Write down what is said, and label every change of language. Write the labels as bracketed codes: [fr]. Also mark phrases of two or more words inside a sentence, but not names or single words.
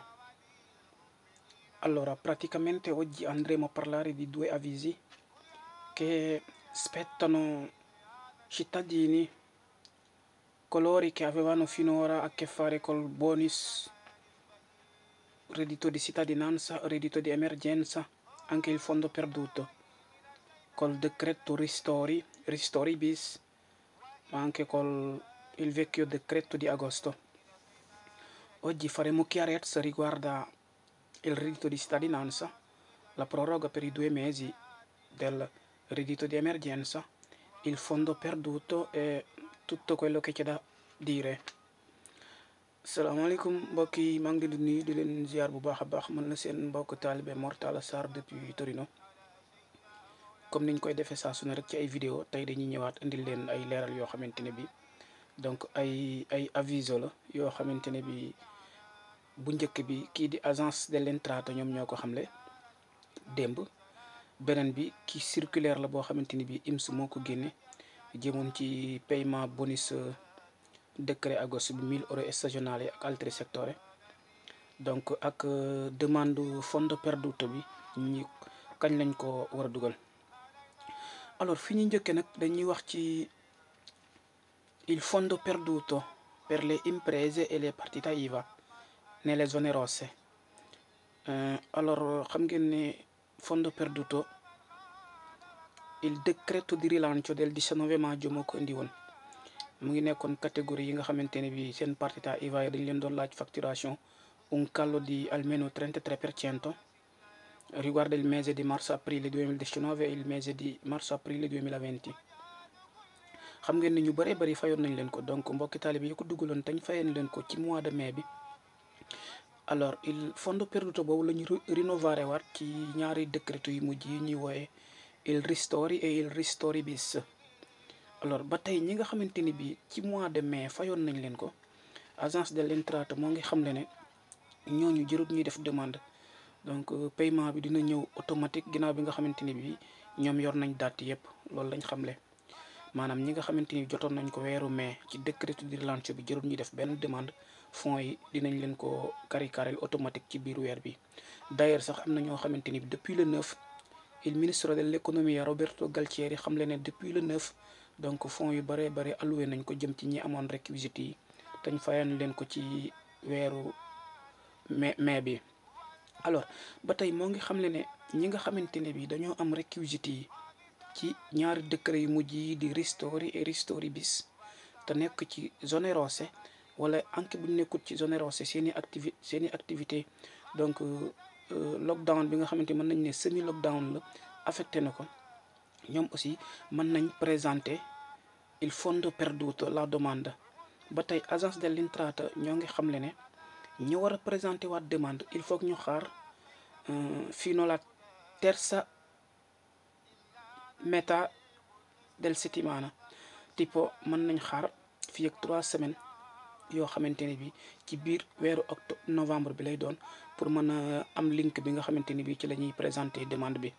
[it] Allora, praticamente oggi andremo a parlare di due avvisi che spettano cittadini, coloro che avevano finora a che fare col bonus, reddito di cittadinanza, reddito di emergenza, anche il fondo perduto, col decreto ristori bis, ma anche col il vecchio decreto di agosto. Oggi faremo chiarezza riguardo il reddito di cittadinanza, la proroga per i 2 mesi del reddito di emergenza, il fondo perduto e tutto quello che c'è da dire. [wo] Salaamaaleykum mbokk yi, maa ngi leen di nuyu di leen ziar bu baax a baax. Man la seen mbokk taalibe Mor Talla Sarr depuis Torino. Comme niñ koy defee saa su ne rek ci ay vidéo, tey dañuy ñëwaat indil leen ay leeral yoo xamante ne bi donc ay aviso la yoo xamante ne bi bu njëkk bi kii di agence de l'Entrata ñoom ñoo ko xamle démb. beneen bi ki circulaire la boo xamante ni bi IMS moo ko génne jëmoon ci paiement bonus décret agosto bi 1000 € stagionale ak [it] altri settore. [wo] donc ak demande [it] fondo perduto [wo] bi ñi kañ lañ ko war a dugal. alors fi ñu njëkkee nag dañuy wax ci [it] il fondo perduto per le imprese e le partite IVA nelle zone rosse. [wo] Alors xam ngeen ne [it] fondo perduto il decreto di rilancio del 19 maggio [wo] moo ko indi woon. mu ngi nekkoon catégorie yi nga xamante ne bi seen partita IVA yi dañ leen doon laaj facturation [it] un callo di almeno 33% riguardo il mese di marzo-aprile 2019 e il mese di marzo-aprile 2020. [wo] xam ngeen ne ñu bëree bëri fayoon nañ leen ko, donc mbokki taalibe yi ko dugaloon tañ fayeen leen ko ci [fr] mois de mai [wo] bi. alors [it] il fondo perduto [wo] boobu la ñu rinnovare waat ci ñaari décreto yu mujj yi ñuy wooye [it] il ristori e il ristori bis. [wo] alors ba tey ñi nga xamante ni bi ci [fr] mois de mai [wo] fayoon nañ leen ko, agence de l'Entrata moo ngi xam le ne ñooñu jërut ñuy def demande. donc paiement bi dina ñëw automatique ginnaaw bi nga xamante ni bi ñoom yor nañ date yëpp. loolu lañ xamle, maanaam ñi nga xamante ni jotoon nañ ko weeru mai ci [fr] décret di relance [wo] bi jërut ñuy def benn demande, fonds yi dinañ leen ko kari-karel automatique ci biir weer bi. d'ailleurs sax am na ñoo xamante ni bi [fr] depuis le 9 il ministre de l'économie [wo] Roberto Galtieri xam le ne [fr] depuis le 9 [wo] donc fonds yu bare bare alloué nañ ko jëm ci ñi amoon réquisites yi tañ fayan leen ko ci weeru mai bi. alors ba tey moo ngi xam le ne ñi nga xamante ne bi dañoo am réquisites yi ci ñaari décret yu mujj yi di [it] ristori et ristori bis [wo] te nekk ci [it] zone rosse [wo] wala anke bu ñu nekkut ci [it] zone rosse [wo] seeni activité donc lockdown bi nga xamante mën nañ ne semi lockdown la affecté na ko, ñoom aussi mën nañ présenter [it] il fondo perduto la domanda. [wo] ba tey agence de l'Entrata ñoo ngi xamle ne ñu war a présenter waat demande [fr] il faut que [wo] ñu xaar [it] fino la terza metà del settimana, tipo [wo] mën nañ xaar fii ak 3 semaines yoo xamante ne bi ci biir weeru novembre bi lay doon pour mën a am link bi nga xamante ni bi ci la ñuy présenter demande bi.